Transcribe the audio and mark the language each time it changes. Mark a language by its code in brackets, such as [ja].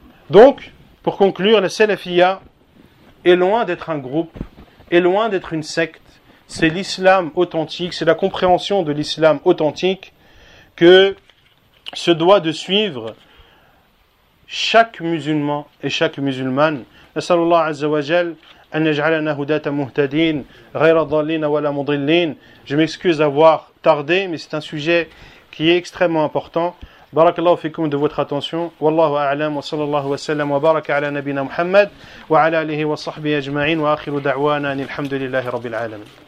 [fr] Donc, pour conclure, la Salafia est loin d'être un groupe, est loin d'être une secte. C'est l'islam authentique, c'est la compréhension de l'islam authentique que se doit de suivre chaque musulman et chaque musulmane. [ar] نسأل الله عز وجل أن يجعلنا هداة مهتدين غير ضالين ولا مضلين. [fr] Je m'excuse d'avoir tardé, mais c'est un sujet qui est extrêmement important. [ar] بارك الله فيكم [fr] de votre attention. [ar] والله أعلم وصلى الله وسلم وبارك على نبينا محمد وعلى آله وصحبه أجمعين وآخر دعوانا أن الحمد لله رب العالمين.